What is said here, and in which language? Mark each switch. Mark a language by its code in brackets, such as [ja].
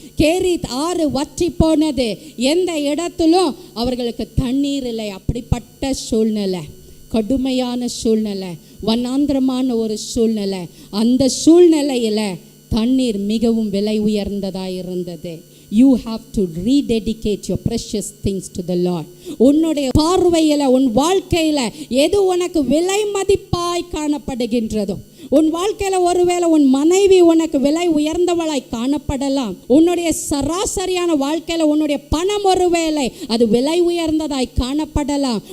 [ta] கெரீத் ஆறு வற்றி போனது. எந்த இடத்திலும் அவர்களுக்கு தண்ணீர் இல்லை. அப்படிப்பட்ட சூழ்நிலை, கடுமையான சூழ்நிலை, வனாந்திரமான ஒரு சூழ்நிலை. அந்த சூழ்நிலையில் தண்ணீர் மிகவும் விலை உயர்ந்ததாக இருந்தது. [en] You have to rededicate your precious things to the Lord. [ta] உன்னுடைய பார்வையில், உன் வாழ்க்கையில் எது உனக்கு விலை மதிப்பாய் காணப்படுகின்றதோ, உன் வாழ்க்கையில் ஒருவேளை உன் மனைவி உனக்கு விலை உயர்ந்தவளாய் காணப்படலாம். உன்னுடைய சராசரியான வாழ்க்கையில் உன்னுடைய பணம் ஒருவேளை அது விலை உயர்ந்ததாய் காணப்படலாம்.